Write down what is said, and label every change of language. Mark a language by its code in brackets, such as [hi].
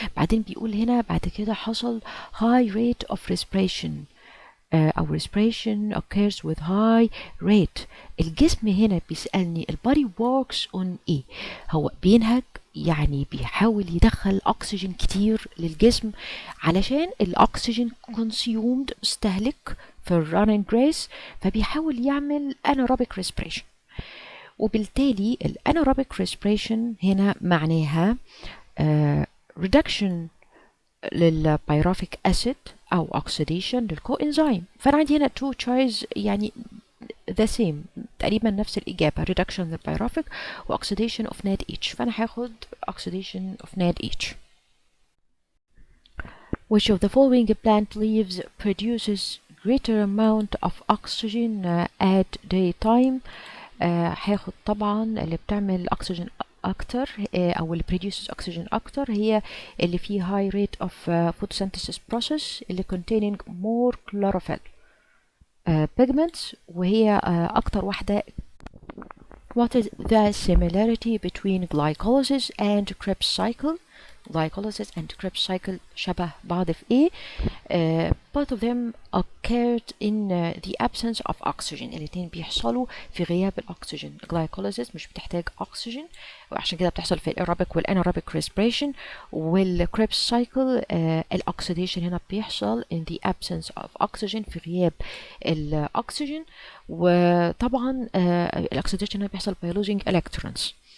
[ar] بعدين بيقول هنا بعد كده حصل [en] high rate of respiration [ar] أو [en] respiration occurs with high rate. [ar] الجسم هنا بيسألني ال [en] body works on [ar] إيه؟ هو بينهج، يعني بيحاول يدخل أكسجين كتير للجسم علشان الأكسجين [en] consumed [ar] استهلك في الرانينج ريس، فبيحاول يعمل anaerobic respiration. وبالتالي الanaerobic respiration هنا معناها reduction للبيروفيك أسيد أو oxidation للكوإنزيم. فأنا عندي هنا [en] two choice [ar] يعني [en] the same [ar] تقريبا نفس الإجابة، reduction للبيروفيك و [en] oxidation of NADH، [ar] فأنا هاخد oxidation of NADH. [en] Which of the following plant leaves produces greater amount of oxygen at daytime؟ [ar] هاخد طبعا اللي بتعمل [en] oxygen [ar] أكتر أو اللي [en] produces oxygen [ar] أكتر هي اللي فيه [en] high rate of photosynthesis process اللي containing more chlorophyll pigments، [ar] وهي أكتر واحدة. [en] What is the similarity between glycolysis and Krebs cycle؟ glycolysis and Krebs cycle [ar] شبه بعض في إيه؟ [en] both of them occurred in the absence of oxygen. [ar] الاتنين بيحصلوا في غياب الأكسجين. Glycolysis مش بتحتاج أكسجين، وعشان كده بتحصل في الأيروبيك والأناerobic respiration. والكريبس سايكل الأكسيديشن هنا بيحصل [en] in the absence of oxygen، [ar] في غياب الأكسجين. وطبعا الأكسيديشن هنا بيحصل [en] by losing electrons.